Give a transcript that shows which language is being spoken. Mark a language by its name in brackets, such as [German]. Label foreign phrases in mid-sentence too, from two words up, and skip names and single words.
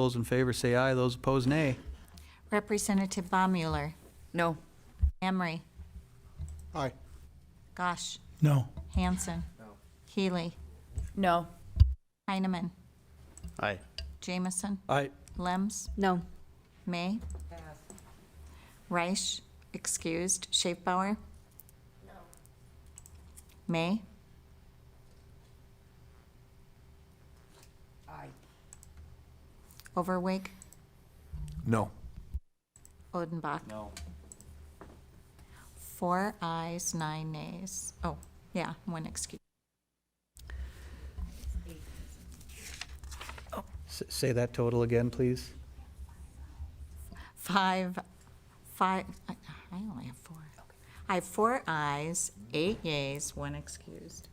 [English] Those in favor say aye. Those opposed, nay. Representative Baumüller. No. Emery. Aye. Gosh. No. Hanson. No. Healy. No. Heineman. Aye. Jamison. Aye. Lems. No. May. Reich, excused. Schaefbauer. No. May. Aye. Overwig. No. Odenbach. No. 4 ayes, 9 nays. Oh, yeah, 1 excuse. Say that total again, please. 5, I only have 4. I have 4 ayes, 8 yays, 1 excused.